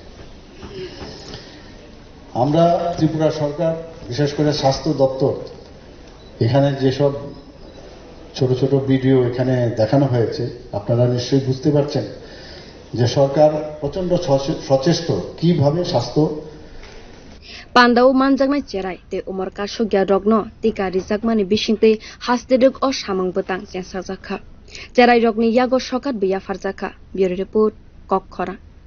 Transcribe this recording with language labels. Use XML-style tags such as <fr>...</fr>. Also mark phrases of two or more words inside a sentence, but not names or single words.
<bn>আমরা ত্রিপুরা সরকার বিশেষ করে স্বাস্থ্য দপ্তর এখানে যেসব ছোট ছোট ভিডিও এখানে দেখানো হয়েছে আপনারা নিশ্চয়ই বুঝতে পারছেন যে সরকার প্রচন্ড সচেষ্ট কিভাবে স্বাস্থ্য</bn> <trp>pandao manjaknai cherai tei umar kasukya rogno tika rijakmani bisingtwi hasteduk o samung bwtang chengsakjakha cherai rokni yago sokat biya farjakha</trp> <en>bureau report</en> <trp>kokkora।</trp>